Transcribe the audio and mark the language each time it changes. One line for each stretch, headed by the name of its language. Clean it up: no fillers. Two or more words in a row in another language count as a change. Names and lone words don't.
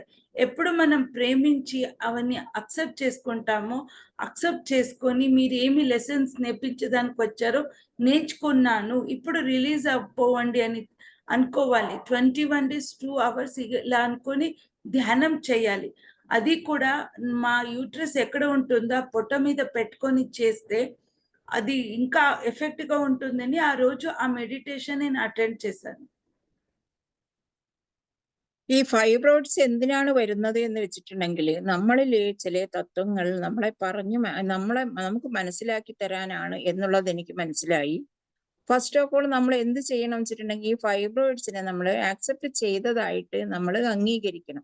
Telugu: ఎప్పుడు మనం ప్రేమించి అవన్నీ అక్సెప్ట్ చేసుకుంటామో, అక్సెప్ట్ చేసుకొని మీరు ఏమి లెసన్స్ నేర్పించడానికి వచ్చారో నేర్చుకున్నాను, ఇప్పుడు రిలీజ్ అయిపోవండి అని అనుకోవాలి.
English: 21 days 2 hours
Telugu: ఇలా అనుకొని ధ్యానం చేయాలి. అది కూడా మా యూట్రస్ ఎక్కడ ఉంటుందో పొట్ట మీద పెట్టుకొని చేస్తే అది ఇంకా ఎఫెక్ట్ గా ఉంటుందని ఆ రోజు ఆ మెడిటేషన్ నేను అటెండ్ చేశాను.
Malayalam: ഈ ഫൈബ്രോയിഡ്സ് എന്തിനാണ് വരുന്നത് എന്ന് വെച്ചിട്ടുണ്ടെങ്കിൽ, നമ്മളിൽ ചില തത്വങ്ങൾ നമുക്ക് മനസ്സിലാക്കി തരാനാണ് എന്നുള്ളത് എനിക്ക് മനസ്സിലായി.
English: first of all
Malayalam: നമ്മൾ എന്ത് ചെയ്യണം വെച്ചിട്ടുണ്ടെങ്കിൽ, ഈ ഫൈബ്രോയിഡ്സിനെ നമ്മൾ ആക്സെപ്റ്റ് ചെയ്തതായിട്ട് നമ്മൾ അംഗീകരിക്കണം.